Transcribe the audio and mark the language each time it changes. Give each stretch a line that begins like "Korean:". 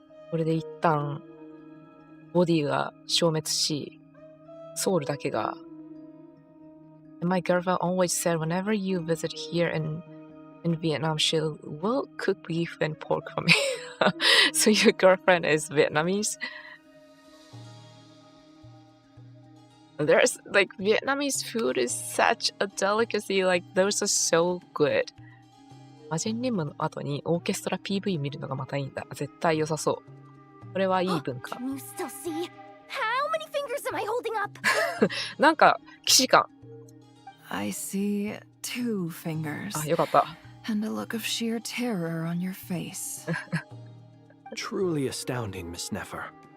Japanese: これで一旦ボディが消滅し、ソウルだけが。
English: And my girlfriend always said whenever you visit here in Vietnam, she will cook beef and pork for me. So your girlfriend is Vietnamese? There's like Vietnamese food is such a delicacy. Like those are so good.
Japanese: 魔神任務の後にオーケストラ PV 見るのがまたいいんだ。絶対良さそう。これはいい文化。
English: Can you still see? How many fingers am I holding up?
Japanese: なんか既視感。
English: I see 2 fingers.
Japanese: あ、よかった。
English: And a look of sheer terror on your face. Truly astounding, Miss Nefer.